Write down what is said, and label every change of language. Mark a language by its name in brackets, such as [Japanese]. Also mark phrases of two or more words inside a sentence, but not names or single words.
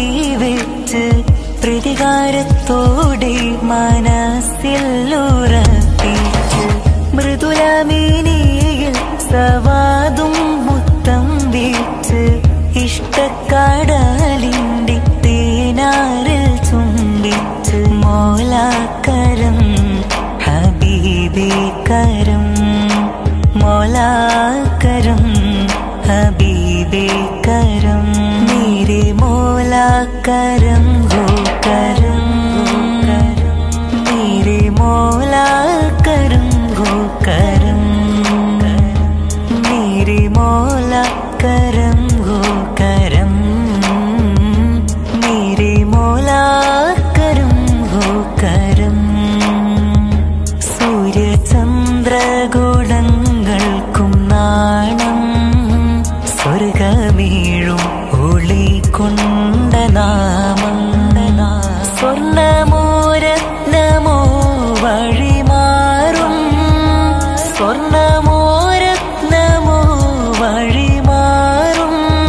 [Malayalam] വെച്ച് പ്രതികാരത്തോടെ മനസ്സിൽ ഉറപ്പിച്ച് മൃദുലമേനിയിൽ സവാദും മുത്തം വെച്ച് ഇഷ്ടക്കടലിന്റെ തേനാറിൽ ചുംബിച്ച് [Urdu] مولا کرم حبیبے کرم മോലാക്കരം حبیبے کرم میرے مولا کرم ہو کرم میرے مولا کرم ہو کرم میرے مولا کرم ہو کرم میرے مولا کرم ہو کرم. [Malayalam] സൂര്യചന്ദ്രഗോളങ്ങൾക്കും നാണം സ്വർഗമേഴും ഒളി കൊണ്ട നാമം സ്വർണ്ണമോരത്നമോ വഴിമാറും സ്വർണ്ണമോരത്നമോ വഴിമാറും